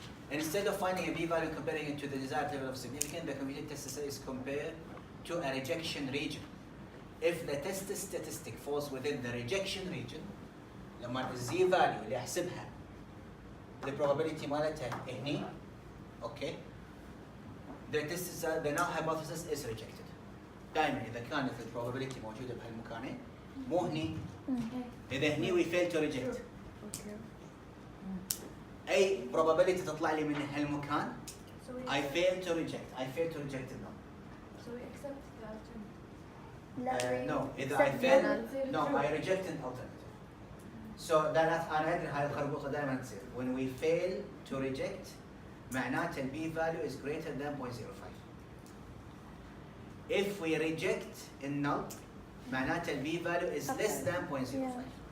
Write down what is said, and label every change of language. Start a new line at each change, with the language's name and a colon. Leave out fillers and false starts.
English: Instead of finding a p-value comparing it to the desired level of significance, the computed test statistic is compared to a rejection region. If the test statistic falls within the rejection region,
Arabic: لما الزي
English: value
Arabic: اللي احسبها
English: the probability
Arabic: مالتها هني
English: okay the null hypothesis is rejected.
Arabic: دائما اذا كانت
English: the probability
Arabic: موجوده بهالمكانين مو هني اذا هني
English: we fail to reject.
Arabic: اي
English: probability
Arabic: تطلع لي من هالمكان
English: I fail to reject the null. So we accept the alternative. No, either I fail, no, I reject an alternative. So that
Arabic: أنا أدري هاي الخربوقة دائما تصير.
English: When we fail to reject,
Arabic: معناته ال
English: p value is greater than 0.05. If we reject in null,
Arabic: معناته ال
English: p value is less than 0.05.